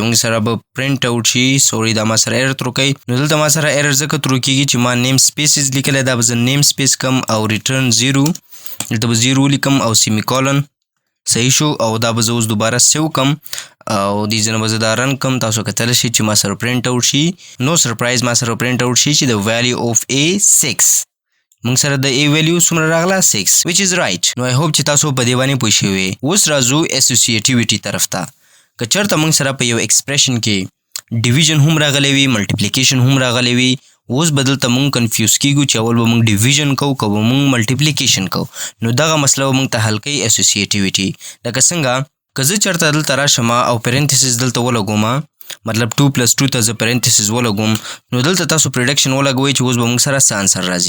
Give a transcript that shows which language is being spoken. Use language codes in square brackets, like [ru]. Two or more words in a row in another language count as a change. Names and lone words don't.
[ps] موږ سره به [en] print out [ps] شي, سوري دا ما سره [en] error throw [ps] کوي. نو دلته ما سره [en] error [ps] ځکه ترو کېږي چې ما [en] name spaces [ps] لیکلی, دا به زه [en] name space [ps] کم او ریټرن 0, دلته به 0 ولیکم او [en] semicolon, [ps] صحیح شو. او دا به زه اوس دوباره سیو کم, او دې ځینه به زه دا رن کم. تاسو کتلی شئ چې ما سره [en] print out [ps] شي. نو سرپرایز ما سره [en] print out [ps] شي چې د [en] value of A [ps] 6. موږ سره د اے ویلیو څومره راغله؟ 6, [en] which is right. [ps] نو [en] I hope [ps] چې تاسو په دې باندې پوه شوي. اوس راځو اسوسیټیویټي طرف ته. که چېرته موږ سره په یو ایکسپریشن کې ډیویژن هم راغلی وي, ملټیپلیکیشن هم راغلی وي, اوس به دلته موږ کنفیوز کیږو چې اول به موږ ډیویژن کوو که به موږ ملټیپلیکیشن کوو. نو دغه مسله به موږ ته حل کوي اسوسیټیویټي. لکه څنګه که زه چېرته دلته راشم او پرنتسس دلته ولګوم, مطلب 2 + 2 ته زه پرنتسس ولګوم, نو دلته تاسو پریډکشن ولګوئ چې اوس به موږ سره څه آنسر راځي.